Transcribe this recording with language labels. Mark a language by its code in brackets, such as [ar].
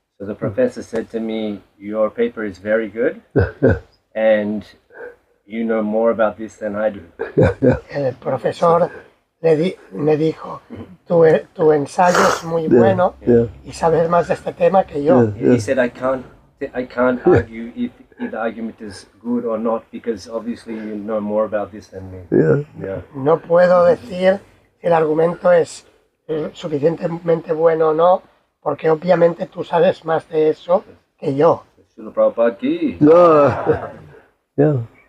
[en] So the professor said to me, "Your paper is very good, and you know more about this than I do." [es] El profesor me dijo, tu ensayo es muy bueno y sabes más de este tema que yo. [en] He said, "I can't argue if the argument is good or not, because obviously you know more about this than me." Yeah. [es] No puedo decir si el argumento es suficientemente bueno o no, porque obviamente tú sabes más de eso que yo. Srila Prabhupada ki. [en] Yeah.